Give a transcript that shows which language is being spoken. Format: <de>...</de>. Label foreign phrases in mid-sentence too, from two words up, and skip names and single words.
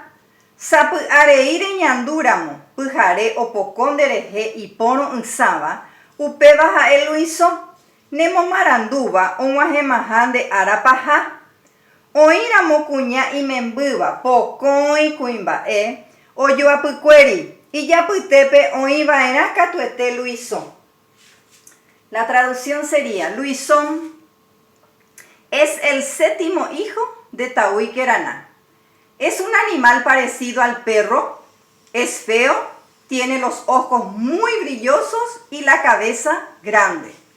<gn>Sapy'arei reñandúramo pyhare opoko nderehe ipórõ ysãva upéva ha'e Luiso nemomarandúva og̃uahẽmaha nde ára paha. Oĩramo kuña imembýva pokõi kuimba'e ojoapykuéri ijapytépe oĩva'erã katuete Luiso.</gn> <es>La traducción sería: Luisón es el séptimo hijo de Taui Queraná. Es un animal parecido al perro, es feo, tiene los ojos muy brillosos y la cabeza grande.</es>